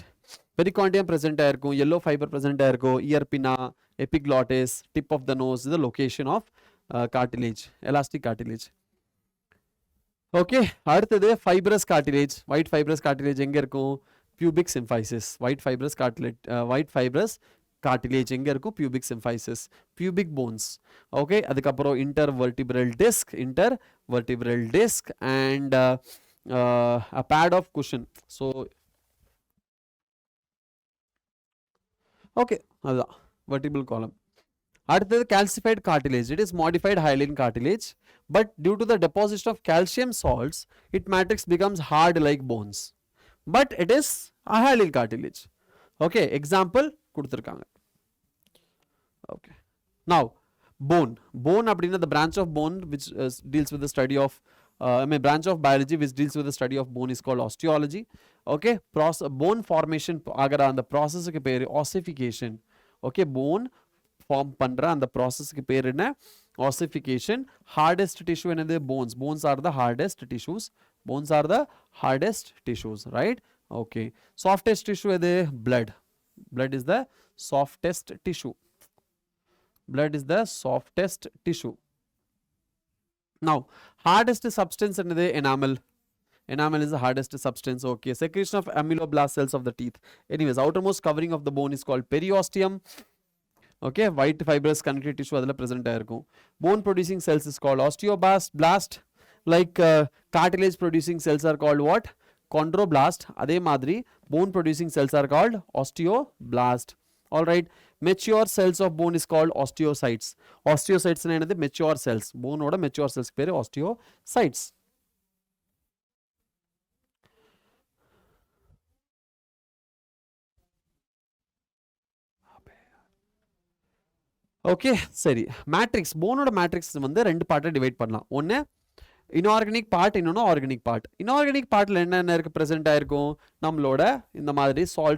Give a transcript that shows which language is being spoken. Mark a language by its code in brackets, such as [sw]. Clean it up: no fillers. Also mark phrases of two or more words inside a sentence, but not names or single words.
[en] perichondrium present ஆயிருக்கும், yellow fiber present ஆயிருக்கும், ear pinna, epiglottis, tip of the nose, இது location of cartilage, elastic cartilage. okay, அடுத்தது fibrous cartilage. white fibrous cartilage [ta] எங்கே இருக்கும்? [en] pubic symphysis, white fibrous cartilage [ta] எங்க இருக்கும் [en] pubic symphysis pubic bones okay அதுக்கப்புறம் intervertebral disc and a pad of cushion so okay அதுதான் vertebral column அடுத்தது calcified cartilage it is modified hyaline cartilage but due to the deposition of calcium salts its matrix becomes hard like bones but it is a hyaline cartilage okay example கொடுத்திருக்காங்க okay now bone அப்படினா the branch of bone which deals with the study of branch of biology which deals with the study of bone is called osteology okay bone formation [ta] ஆகற அந்த [en] processக்கு பேரு ossification okay bone form [ta] பண்ற அந்த [en] processக்கு [ta] பேர் என்ன [en] ossification hardest tissue என்னது bones are the hardest tissues right okay softest tissue எது blood is the softest tissue now hardest substance என்னது enamel is the hardest substance okay secretion of amyloblast cells of the teeth anyways outermost covering of the bone is called periosteum okay white fibrous connective tissue adula present ஆயிருக்கும் bone producing cells is called osteoblast like cartilage producing cells are called what chondroblast [ta] அதே மாதிரி [en] bone producing cells are called osteoblast all right mature cells of bone is called osteocytes [ta] னா என்னது [en] mature cells bone ஓட mature cells பேரு osteocytes [ta] ஓகே சரி [en] matrix boneஓட matrix [ta] வந்து ரெண்டு [en] partஐ divide [ta] பண்ணலாம் ஒன்று [en] inorganic part [ta] இன்னொன்று [en] organic part inorganic partல் [ta] என்னென்ன இருக்குது [en] present [ta] ஆயிருக்கும் நம்மளோட இந்த மாதிரி சால்ட்ஸ்